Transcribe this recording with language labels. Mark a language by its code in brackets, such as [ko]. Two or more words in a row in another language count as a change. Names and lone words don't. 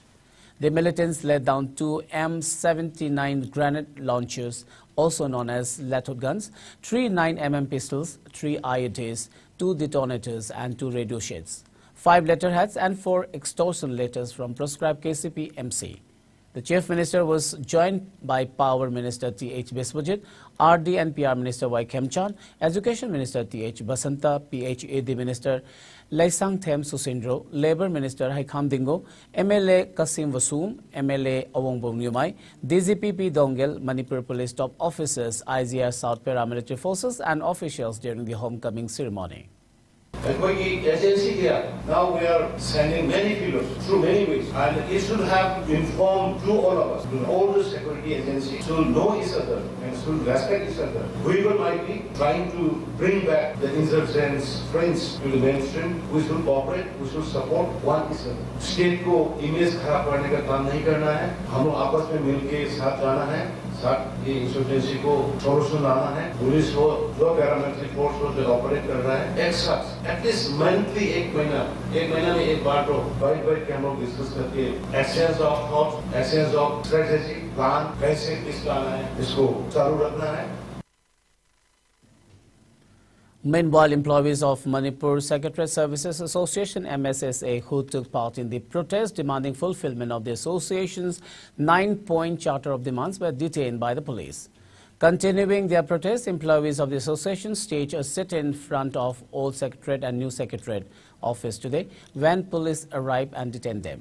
[en] The militants laid down 2 M79 grenade launchers, also known as lethal guns, 3 9mm pistols, 3 IEDs, 2 detonators and 2 radio sheds, 5 letterheads and 4 extortion letters from proscribed KCP MC. The Chief Minister was joined by Power Minister T.H. Biswajit, RD and PR Minister Y. Khemchan, Education Minister T.H. Basanta, PHAD Minister Laisang Them Susindro, Labour Minister Haikham Dingo, MLA Kasim Vasum, MLA Awongbong Nyumai, DGP P. Dongel, Manipur Police top officers, IGR South Paramilitary Forces and officials during the homecoming ceremony. Now we are sending many people through many ways, and it should have informed to all of us, to all the security agencies, to know each other and should respect each other. We might be trying to bring back the insurgents' friends to the mainstream. We should cooperate, we should support one each other. [hi] State को image खराब करने का काम नहीं करना है. हम लोग आपस में मिलके साथ जाना है. साथ ये इंसर्जेंसी को सोल्यूशन लाना है. पुलिस हो, जो [en] paramilitary force [hi] हो जो ऑपरेट कर रहा है, एक साथ [en] atleast monthly [hi] एक महीना में एक बार तो बाइट के हम लोग डिस्कस करके [en] exchange of thoughts, exchange of strategy, [hi] प्लान कैसे इसका आना है, इसको चालू रखना है. [en] Meanwhile, employees of Manipur Secretariat Services Association MSSA who took part in the protest demanding fulfillment of the association's 9-point charter of demands were detained by the police. Continuing their protest, employees of the association staged a sit-in in front of Old Secretariat and New Secretariat office today when police arrived and detained them.